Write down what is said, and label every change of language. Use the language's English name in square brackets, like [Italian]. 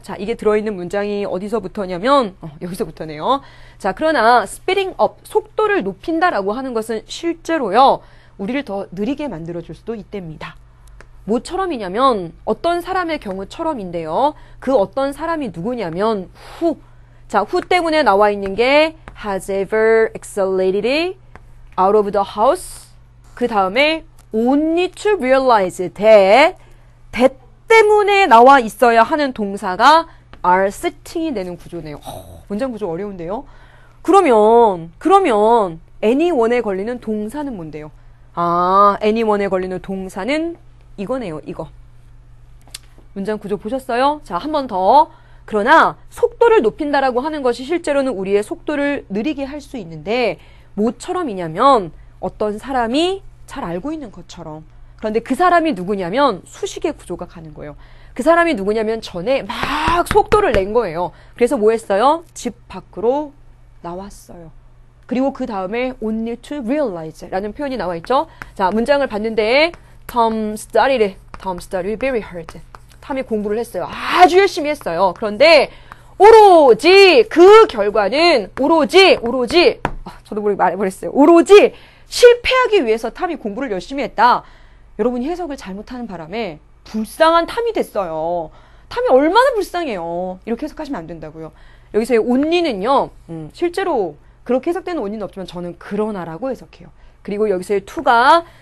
[Korean] 자, 이게 들어있는 문장이 어디서부터냐면 여기서부터네요. 자, 그러나 [English] speeding up [Korean] 속도를 높인다라고 하는 것은 실제로요 우리를 더 느리게 만들어줄 수도 있답니다. 뭐처럼이냐면 어떤 사람의 경우처럼인데요. 그 어떤 사람이 누구냐면 who. [English] 자, who [Korean] 때문에 나와 있는 게 [English] has ever accelerated out of the house. [Korean] 그 다음에 [English] only to realize that [Korean] 때문에 나와 있어야 하는 동사가 [English] are sitting [Korean] 이 되는 구조네요. 문장 구조 어려운데요. 그러면 anyone에 걸리는 동사는 뭔데요? anyone에 걸리는 동사는 이거네요. 이거. 문장 구조 보셨어요? 자, 한 번 더. 그러나 속도를 높인다라고 하는 것이 실제로는 우리의 속도를 느리게 할 수 있는데, 뭐처럼이냐면 어떤 사람이 잘 알고 있는 것처럼. 그런데 그 사람이 누구냐면 수식의 구조가 가는 거예요. 그 사람이 누구냐면 전에 막 속도를 낸 거예요. 그래서 뭐 했어요? 집 밖으로 나왔어요. 그리고 그 다음에 [English] only to realize [Korean] 라는 표현이 나와 있죠. 자, 문장을 봤는데 [English] Tom studied very hard. [Korean] 탐이 공부를 했어요. 아주 열심히 했어요. 그런데 오로지 그 결과는 오로지 저도 모르게 말해버렸어요. 오로지 실패하기 위해서 탐이 공부를 열심히 했다. 여러분이 해석을 잘못하는 바람에 불쌍한 탐이 됐어요. 탐이 얼마나 불쌍해요. 이렇게 해석하시면 안 된다고요. 여기서의 only는요, 실제로 그렇게 해석되는 only는 없지만 저는 그러나라고 해석해요. 그리고 여기서의 to가